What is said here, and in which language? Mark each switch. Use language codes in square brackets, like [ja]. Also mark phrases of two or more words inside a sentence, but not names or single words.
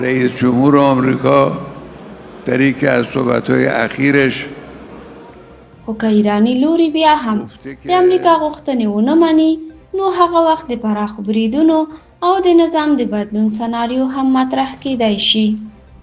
[fa] رئیس جمهور آمریکا در یکی از صحبت‌های اخیرش [ps] خو که ایرانی لوري بیا هم د امریکا غوښتنې ونه مني نو هغه وخت د پراخو بریدونو او د نظام د بدلون سناریو هم مطرح کېدای شي.